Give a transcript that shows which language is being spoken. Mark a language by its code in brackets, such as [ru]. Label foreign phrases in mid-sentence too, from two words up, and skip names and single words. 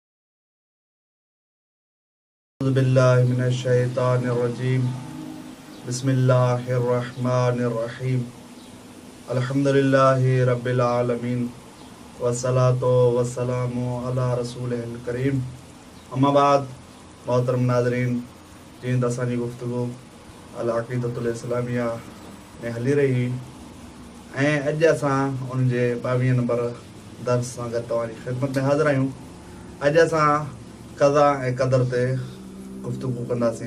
[ar] أعوذ بالله من الشيطان الرجيم. بسم الله الرحمن الرحيم. الحمد لله رب العالمين والصلاة والسلام على رسوله الكريم. [sd] अम्मा बाद मोहतरम नाज़रीन, जीअं त असांजी गुफ़्तगू अल अक़ीदतुल इस्लामिया में हली रही ऐं अॼु असां उनजे 22 नंबर दर्स सां गॾु तव्हांजी ख़िदमत में हाज़िर आहियूं। अॼु असां क़ज़ा ऐं क़दर ते गुफ़्तगू कंदासीं।